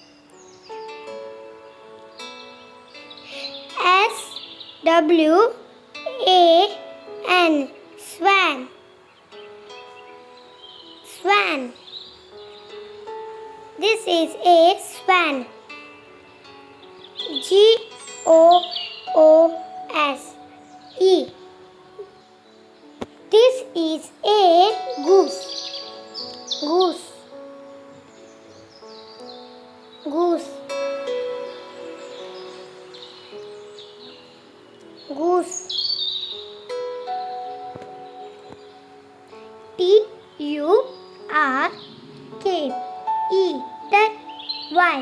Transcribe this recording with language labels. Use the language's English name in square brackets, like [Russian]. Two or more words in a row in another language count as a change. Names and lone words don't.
[English] S-W-A-N. Swan. Swan. This is a swan. G-O-O-S-E. This is a goose. Goose. Goose. Goose. T-U-R-K-E.